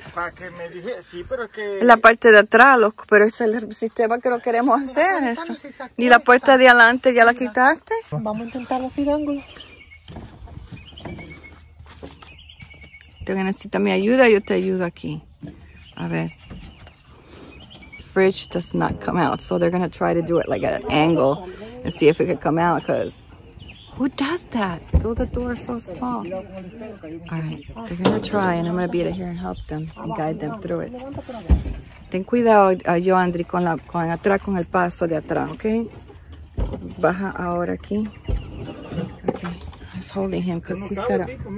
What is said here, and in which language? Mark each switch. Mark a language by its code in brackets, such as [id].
[es] Para que me dije, sí, pero es que... En la parte de atrás, pero ese es el sistema que lo queremos hacer. Eso. ¿Y la puerta de adelante ya la quitaste? Vamos a intentarlo así de ángulo. Tú necesitas mi ayuda, yo te ayudo aquí. A ver. [en] Fridge does not come out, so they're going to try to do it like at an angle and see if it could come out, because who does that? Build a door so small. All right, they're going to try, and I'm going to be here and help them and guide them through it. [es] Ten cuidado, yo, Andri, con atrás, con el paso de atrás, ¿ok? Baja ahora aquí. [en] Okay, I was holding him because he's got a...